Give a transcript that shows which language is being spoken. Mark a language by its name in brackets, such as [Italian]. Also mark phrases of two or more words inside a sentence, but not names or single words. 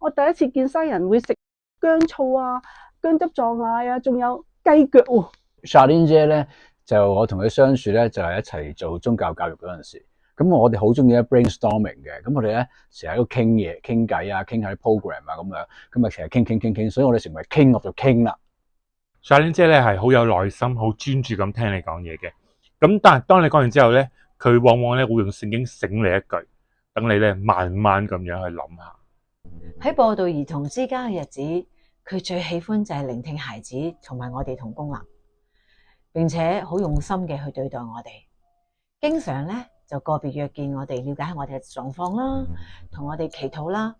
[Cantonese] 我第一次見西人會食薑醋啊、薑汁撞奶啊，仲有雞腳喎。 Charlene 姐咧，就我同佢相處咧，就係一齊做宗教教育嗰陣時，咁我哋好中意咧 brainstorming 嘅，咁我哋咧成日都傾嘢、傾偈啊，傾下啲 program 啊咁樣，咁啊成日傾，所以我哋成為 [English] king of the king [Cantonese] 啦。 Charlene 姐咧係好有耐心、好專注咁聽你講嘢嘅，咁但係當你講完之後咧，佢往往咧會用聖經醒你一句，等你咧慢慢咁樣去諗下。喺播道兒童之家嘅日子，佢最喜歡就係聆聽孩子同埋我哋同工啦，並且好用心嘅去對待我哋，經常咧就個別約見我哋，了解下我哋嘅狀況啦，同我哋祈禱啦。